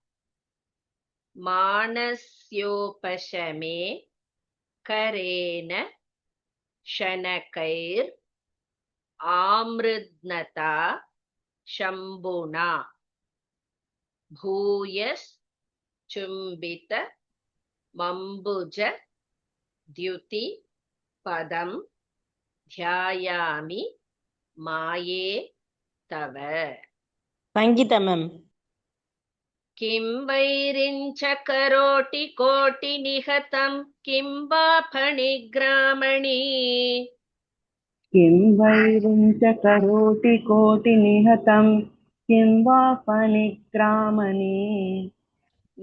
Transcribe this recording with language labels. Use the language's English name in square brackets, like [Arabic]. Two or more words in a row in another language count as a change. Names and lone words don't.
[Sanskrit] मानस्योपशमे करेण शनकैर् आमृद्नता शम्भुना भूयस् चुम्बित मम्बुज द्युति पदम् ध्यायामि माये तव. [Tamil] சங்கீதா மேம். [Sanskrit] किं वैरिञ्च करोति कोटि निहतं किं वा फणिग्रामणि किं वैरिञ्च करोति कोटिनिहतं किं वा फणिग्रामणि